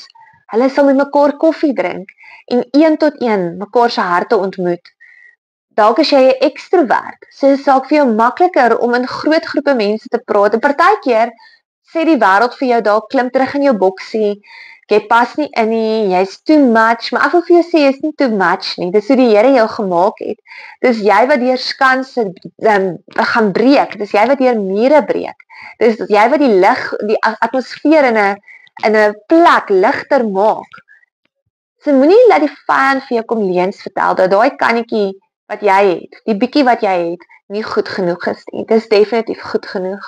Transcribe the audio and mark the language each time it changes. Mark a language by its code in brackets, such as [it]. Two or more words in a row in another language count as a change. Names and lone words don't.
[af] Hulle sal met mekaar koffie drink, en 1 tot 1 mekaar se harte ontmoet. Dalk as jy 'n ekstrovert, so is dit vir jou makliker om in groot groepe mense te praat, en partykeer sê die wêreld vir jou dalk klim terug in jou boksie, jy pas nie in nie, jy's [en] too much, [af] maar ek wil vir jou sê, jy's nie [en] too much [af] nie, dis hoe die Here jou gemaak het, dis jy wat deur skanse gaan breek, dis jy wat deur mure breek, dis jy wat die atmosfeer in 'n plek ligter maak. So moenie laat die vyand vir jou kom leuns vertel, dat daai kannetjie wat jy het, die bietjie wat jy het, nie goed genoeg is nie, dis definitief goed genoeg.